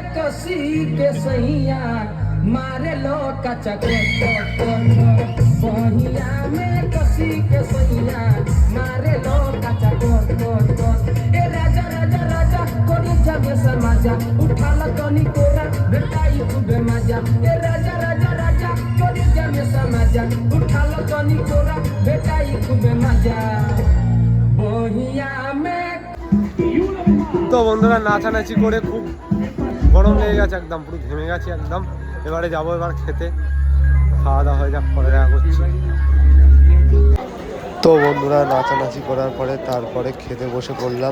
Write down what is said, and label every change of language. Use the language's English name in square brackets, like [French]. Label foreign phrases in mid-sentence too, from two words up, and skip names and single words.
[Bhojpuri] कसी के सैया मारे लो कचा बहिया में कसी के सैया मारे लो कचा ए राजा राजा राजा कोनी जगे समाजा उठा लो कोनी कोरा बेटाई खूबे मजा ए राजा राजा राजा कोनी जगे समाजा उठा लो कोनी कोरा बेटाई खूबे मजा बहिया में। [Bangla] তো বন্ধুরা নাচানাচি করে খুব গরম লেগে গেছে, একদম পুরো ঘেমে গেছি একদম। এবারে যাবো এবার খেতে, খাওয়া দাওয়া হয়ে যাক, পরে দেখা করছি। তো বন্ধুরা নাচানাচি করার পরে তারপরে খেতে বসে পড়লাম।